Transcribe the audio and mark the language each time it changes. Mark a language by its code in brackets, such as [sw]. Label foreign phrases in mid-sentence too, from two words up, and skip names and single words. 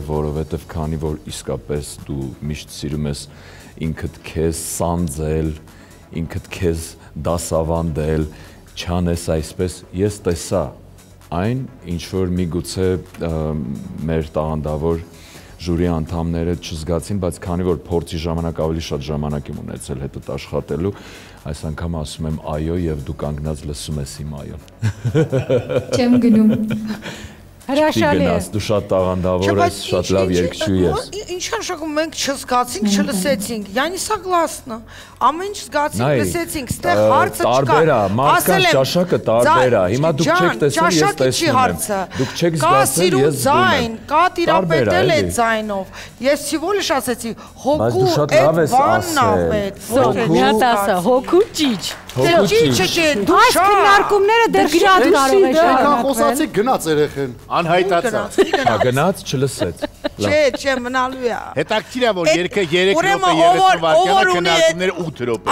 [hy] որովհետև քանի որ իսկապես դու միշտ սիրում ես ինքդ քեզ սանձել, ինքդ քեզ դասավանդել, չանես այսպես, ես տեսա այն, ինչ որ միգուցե մեր տաղանդավոր ժյուրի անդամները չզգացին, բայց քանի որ փորձի ժամանակ ավելի շատ ժամանակ եմ ունեցել հետդ աշխատելու, այս անգամ ասում եմ այո եւ դու կանգնած լսում ես իմ այոն։ Չեմ գնում։ Հրաշալի է։ Դու շատ տաղանդավոր ես, շատ լավ երգչուհի ես։ Ինչ հաշվում մենք չզգացինք, չլսեցինք։ [ru] Я не согласна։ [hy] Ամեն ինչ զգացինք, լսեցինք, ստեղ հարցը չկա։ Տարբեր է, մարդկանց ճաշակը տարբեր է։ Հիմա դուք չեք տեսել, ես տեսնում եմ։ Դուք չեք զգացել, ես զգում եմ։ Կա տիրապետել է ձայնով։ Ես [ru] всего лишь [hy] ասեցի հոգու այդ բանն է պետք։ Սոնա դասա, հոգու ճիչ։ Ճիչը չէ, դու Այս քննարկումները դեռ շատ կարող է Եկան շարունակվել։ խոսացի գնաց երեխեն։ Անհայտացա։ Գնաց, չլսեց։ Չէ, մնալու է։ Հետաքրքիր է, որ երգը 3 րոպե 30 վայրկյան քննարկումները 8 րոպե։